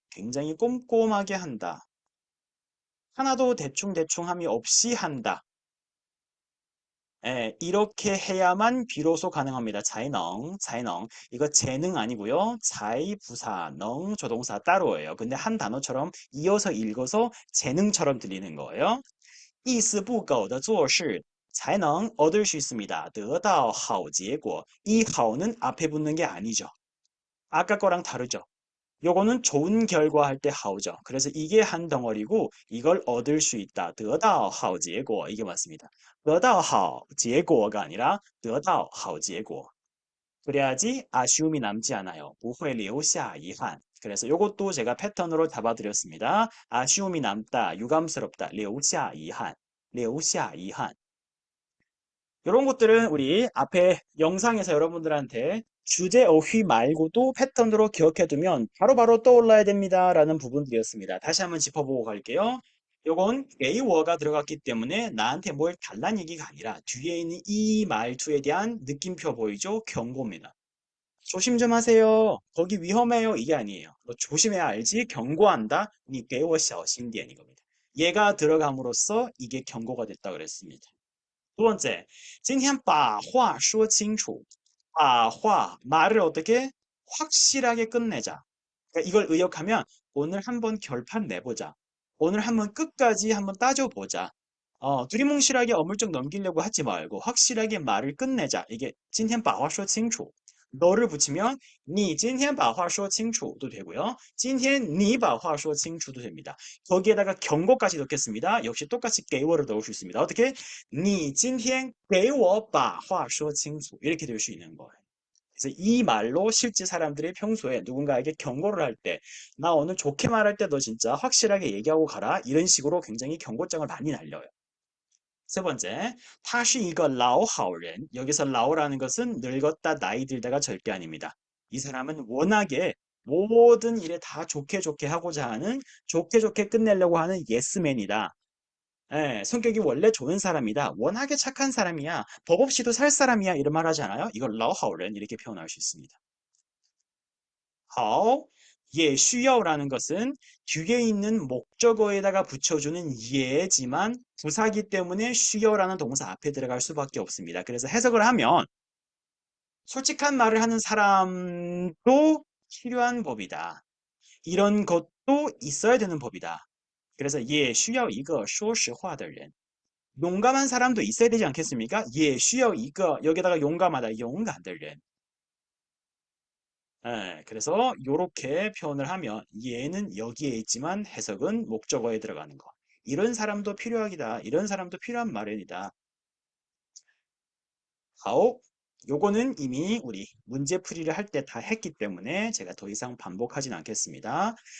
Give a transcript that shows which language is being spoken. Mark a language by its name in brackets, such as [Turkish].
[Korean] 굉장히 꼼꼼하게 한다. 하나도 대충대충함이 없이 한다. 예, 이렇게 해야만 비로소 가능합니다. 자이능. 이거 재능 아니고요. 자이, 부사, 능, 조동사 따로예요. 근데 한 단어처럼 이어서 읽어서 재능처럼 들리는 거예요. [Chinese] 意思不苟的做事 才能 [Korean] 얻을 수 있습니다. [Chinese] 得到好结果. [Korean] 이 好는 앞에 붙는 게 아니죠. 아까 거랑 다르죠. 요거는 좋은 결과 할 때 好죠. 그래서 이게 한 덩어리고 이걸 얻을 수 있다. [Chinese] 得到好结果 [Korean] 이게 맞습니다.得到好结果가 아니라 得到好结果. 그래야지 아쉬움이 남지 않아요. [Chinese] 不会留下遗憾. [Korean] 그래서 요것도 제가 패턴으로 잡아드렸습니다. 아쉬움이 남다, 유감스럽다, [Chinese] 留下遗憾, 留下遗憾. [Korean] 이런 것들은 우리 앞에 영상에서 여러분들한테 주제 어휘 말고도 패턴으로 기억해두면 바로바로 떠올라야 됩니다라는 부분들이었습니다. 다시 한번 짚어보고 갈게요. 요건 게이워가 들어갔기 때문에 나한테 뭘 달란 얘기가 아니라 뒤에 있는 이 말투에 대한 느낌표 보이죠? 경고입니다. 조심 좀 하세요. 거기 위험해요. 이게 아니에요. 너 조심해야 알지? 경고한다. [Chinese] 니给我小心点 이겁니다. [Korean] 얘가 들어감으로써 이게 경고가 됐다 그랬습니다. 두 번째, [Chinese] 今天把话说清楚. [Korean] 把话, 말을 어떻게 확실하게 끝내자. 그러니까 이걸 의역하면 오늘 한번 결판 내보자. 오늘 한번 끝까지 한번 따져보자. 두리뭉실하게 어물쩍 넘기려고 하지 말고 확실하게 말을 끝내자. 이게 [Chinese] 今天把话说清楚. [Korean] 너를 붙이면 [Chinese] 你今天把话说清楚 [Korean] 도 되고요. [Chinese] 今天你把话说清楚 [Korean] 도 됩니다. 거기에다가 경고까지 넣겠습니다. 역시 똑같이给我를 넣을 수 있습니다. 어떻게? [Chinese] 你今天给我把话说清楚. [Korean] 이렇게 될 수 있는 거예요. 그래서 이 말로 실제 사람들이 평소에 누군가에게 경고를 할 때, 나 오늘 좋게 말할 때 너 진짜 확실하게 얘기하고 가라. 이런 식으로 굉장히 경고장을 많이 날려요. 세 번째, [Chinese] 他是一个老好人. [Korean] 여기서 라오라는 것은 늙었다, 나이 들다가 절대 아닙니다. 이 사람은 워낙에 모든 일에 다 좋게 좋게 하고자 하는, 좋게 좋게 끝내려고 하는 예스맨이다. 예, 성격이 원래 좋은 사람이다. 워낙에 착한 사람이야. 법 없이도 살 사람이야. 이런 말 하지 않아요? 이걸 老好人 이렇게 표현할 수 있습니다. 好, 예, 需要라는 것은 뒤에 있는 목적어에다가 붙여주는 예지만 부사기 때문에 需要라는 동사 앞에 들어갈 수밖에 없습니다. 그래서 해석을 하면 솔직한 말을 하는 사람도 필요한 법이다. 이런 것도 있어야 되는 법이다. 그래서 예, [Chinese] 需要一个说实话的人. [Korean] 용감한 사람도 있어야 되지 않겠습니까? 예, [Chinese] 需要一个 [Korean] 여기다가 용감하다, [Chinese] 勇敢的人. [Korean] 예, 그래서 이렇게 표현을 하면 얘는 여기에 있지만 해석은 목적어에 들어가는 거. 이런 사람도 필요하기다. 이런 사람도 필요한 마련이다. 好, 요거는 이미 우리 문제풀이를 할 때 다 했기 때문에 제가 더 이상 반복하진 않겠습니다.